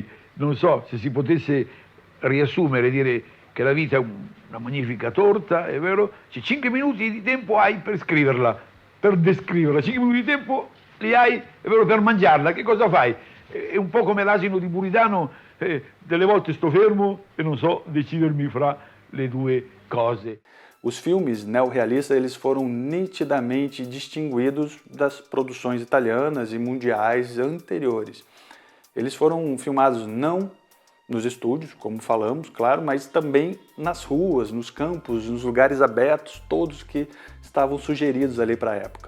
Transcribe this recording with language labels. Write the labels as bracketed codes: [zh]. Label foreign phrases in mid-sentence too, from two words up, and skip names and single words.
[it] Non so se si potesse riassumere, dire che la vita è una magnifica torta, è vero? 5 minuti di tempo hai per scriverla, per descriverla, 5 minuti di tempo li hai, è vero, per mangiarla. Che cosa fai? È un po' come l'asino di Buridano, delle volte sto fermo e non so decidermi fra le due cose. [pt] Os filmes neorrealistas eles foram nitidamente distinguidos das produções italianas e mundiais anteriores. Eles foram filmados não nos estúdios, como falamos, claro, mas também nas ruas, nos campos, nos lugares abertos, todos que estavam sugeridos ali para a época.